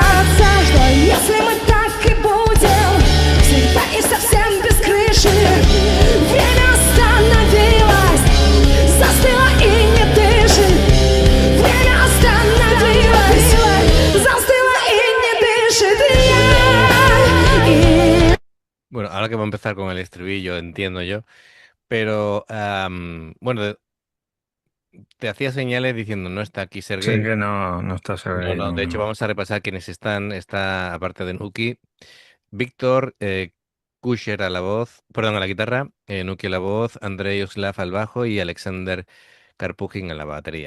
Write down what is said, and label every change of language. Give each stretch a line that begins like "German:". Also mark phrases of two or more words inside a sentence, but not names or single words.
Russian: Что если мы так и будем всегда и совсем без крыши? Время остановилось, застыло и не дышит. Время остановилось, застыло и не дышит.
Spanish: Bueno, ahora que va a empezar con el estribillo, entiendo yo, pero bueno, te hacía señales diciendo no está aquí Sí Sergey. que no está No, Sergei, no, no, de hecho no. vamos a repasar quiénes están. Está, aparte de Nuki, Víctor Kusher a la voz, perdón, a la guitarra, Nuki a la voz, Andrei Oslav al bajo y Alexander Karpugin a la batería.